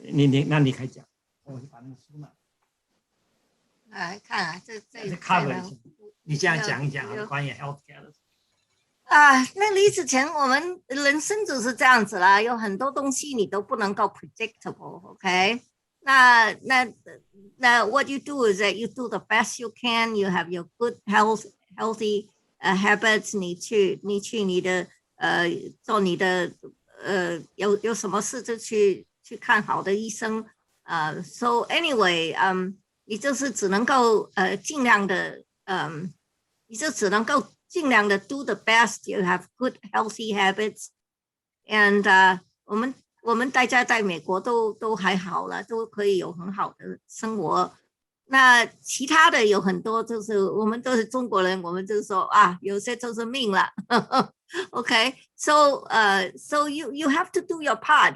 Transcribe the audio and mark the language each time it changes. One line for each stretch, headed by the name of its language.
Chinese: 你可以讲，我就把那个书拿来看啊，这 cover 一下，你这样讲一讲关于 healthcare 的。那李子乾，我们人生就是这样子啦，有很多东西你都不能够 predictable，OK？
English: 那 what you do is that you do the best you can. You have your good healthy habits.
Chinese: 你去你的做你的有什么事就去看好的医生。
English: So anyway，
Chinese: 你就是只能够尽量的你就只能够尽量的
English: do the best. You have good healthy habits.
Chinese: And 我们大家在美国都还好了，都可以有很好的生活。那其他的有很多，就是我们都是中国人，我们就是说有些就是命了。
English: Okay, so you have to do your part.